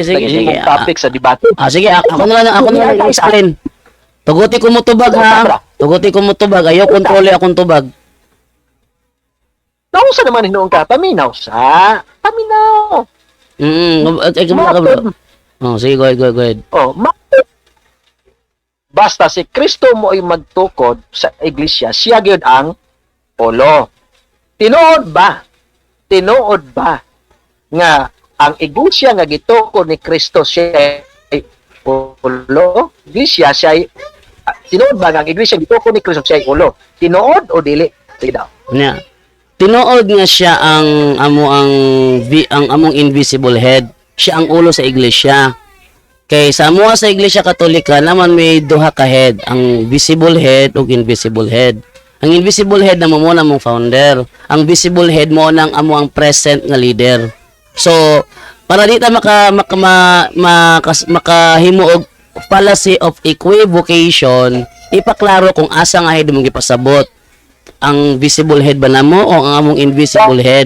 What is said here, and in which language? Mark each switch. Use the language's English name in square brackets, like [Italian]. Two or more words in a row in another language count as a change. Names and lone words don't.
[Filipino] Naging topic sa debate. Sige, ako na lang explain. [Cebuano] Tuguti ko mo tubag ha. Tuguti ko mo tubag. Ayaw kontrole akong tubag. Nausa naman hinuong ka. Paminaw sa. Paminaw. Sige, [English] go ahead. [Cebuano] Basta si Kristo mo ay magtukod sa iglesia, siya gyud ang ulo. Tinuod ba nga ang iglesia nga gitukod ni Kristo siya ay ulo? Iglesia siya ay tinuod ba nga ang iglesia gitukod ni Kristo siya ay ulo? Tinuod o dili? Sige daw. Nya. Tinuod nga siya ang among [English] invisible head. [Cebuano] Siya ang ulo sa iglesia. Kay sa amuha sa iglesia Katolika naman may duha ka head, ang [English] visible head [Cebuano] ug [English] invisible head. [Cebuano] Ang [English] invisible head [Cebuano] na mo na mong founder. Ang [English] visible head [Cebuano] mo nang amo ang present nga leader. So, para di ta makahimo og [English] fallacy of equivocation, [Cebuano] ipaklaro kung asa nga head mong gipasabot. Ang [English] visible head [Cebuano] ba namo o ang among [English] invisible head?